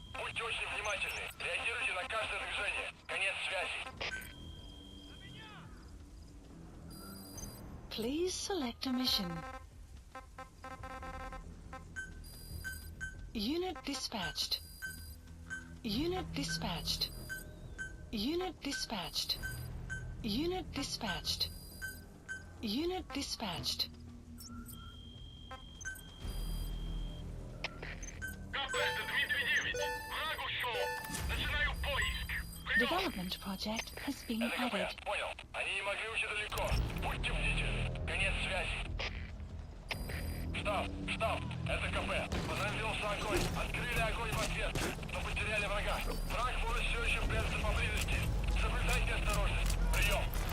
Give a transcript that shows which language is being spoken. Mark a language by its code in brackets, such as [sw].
[ru] Будьте очень внимательны. Реагируйте на каждое движение. Конец связи. [en] Please select a mission. Unit dispatched. Unit dispatched. Unit dispatched. Unit dispatched. Unit dispatched. [ru] КП, это Дмитрий 9. Враг ушел. Начинаю поиск. [en] Development project has been [ru] Это [en] added. [ru] КП, понял. Они не могли уйти далеко. Будьте бдительны. Конец связи. Штаб, это КП. Понадобился огонь. Открыли огонь в ответ, но потеряли врага. Враг может все еще прятаться поблизости. Соблюдайте осторожность. Прием.